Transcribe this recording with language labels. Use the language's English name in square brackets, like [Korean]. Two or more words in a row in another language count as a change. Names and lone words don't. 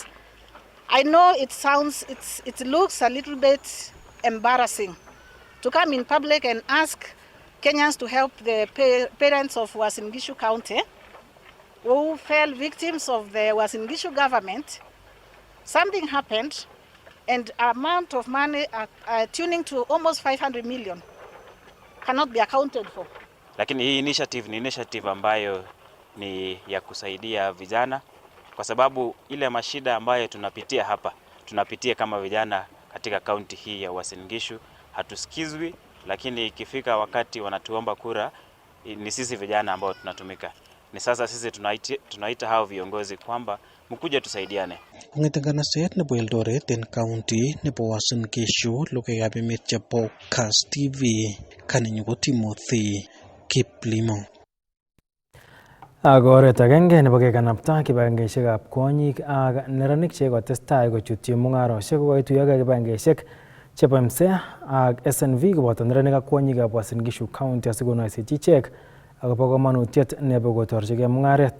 [English] I know it looks a little bit embarrassing to come in public and ask Kenyans to help the parents of Uasin Gishu County who fell victims of the Uasin Gishu government. Something happened and amount of money tuning to almost 500 million cannot be accounted for. [Swahili] Lakini hii initiative ni initiative ambayo ni ya kusaidia vijana kwa sababu ile mashida ambayo tunapitia kama vijana katika kaunti hii ya Uasin Gishu hatusikizwi, lakini ikifika wakati wanatuomba kura ni sisi vijana ambao tunatumika. Ni sasa sisi tunaita hao viongozi kwamba mkuje tusaidiane. [Kalenjin] Ngitengana set nebo Eldoret en county nebo Uasin Gishu Logoiwekab Emet chebo Kass TV kaninyu ko Timothy Kiplimo. Ak oret agenge nebo kekanapta kibagengeisiekab kwonyik ak neranik chekotestai kochutyi mung'arosiek kokoituyogei kibagengeisiek chebo MSEA ak SNV koboto neranik ak kwonyikab Uasin Gishu County asikonoisechi ichek akobo komonutiet nebo kotorchigei mung'aret.